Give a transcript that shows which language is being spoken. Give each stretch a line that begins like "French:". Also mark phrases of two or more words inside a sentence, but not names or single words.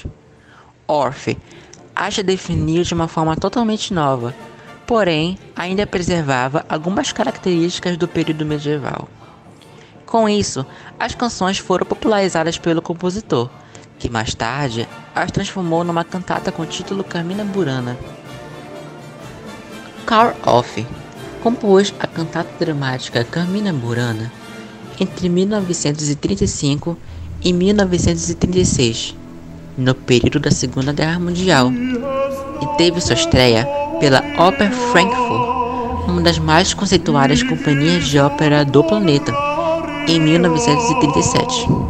Portuguese: Orff acha definir de uma forma totalmente nova, porém ainda preservava algumas características do período medieval. Com isso, as canções foram popularizadas pelo compositor, que mais tarde as transformou numa cantata com o título Carmina Burana. Carl Orff compôs a cantata dramática Carmina Burana entre 1935 e 1936. no período da Segunda Guerra Mundial e teve sua estreia pela Oper Frankfurt, uma das mais conceituadas companhias de ópera do planeta, em 1937.